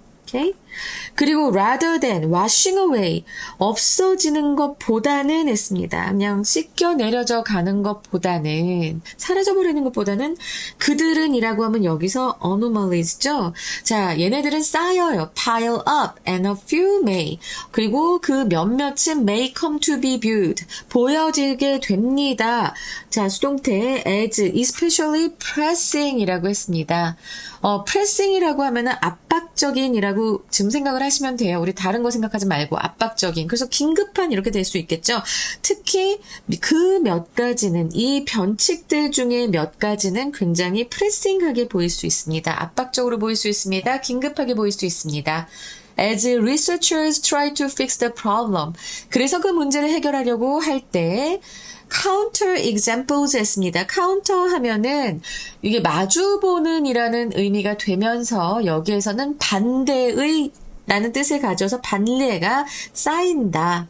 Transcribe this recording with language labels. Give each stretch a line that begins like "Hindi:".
Korean: 오케이? 그리고
English: rather than, washing away,
Korean: 없어지는 것보다는 했습니다. 그냥 씻겨 내려져 가는 것보다는, 사라져버리는 것보다는 그들은 이라고 하면 여기서 anomalies죠. 자, 얘네들은 쌓여요.
English: pile up and a few may.
Korean: 그리고 그 몇몇은
English: may come to be viewed.
Korean: 보여지게 됩니다. 자, 수동태
English: as especially pressing
Korean: 이라고 했습니다. pressing이라고 하면은 압박적인이라고 지금 생각을 하시면 돼요. 우리 다른 거 생각하지 말고 압박적인. 그래서 긴급한 이렇게 될 수 있겠죠. 특히 그 몇 가지는 이 변칙들 중에 몇 가지는 굉장히 pressing하게 보일 수 있습니다. 압박적으로 보일 수 있습니다. 긴급하게 보일 수 있습니다.
English: As researchers try to fix the problem.
Korean: 그래서 그 문제를 해결하려고 할 때 counter examples 했습니다. counter 하면은 이게 마주보는 이라는 의미가 되면서 여기에서는 반대의 라는 뜻을 가져서 반례가 쌓인다.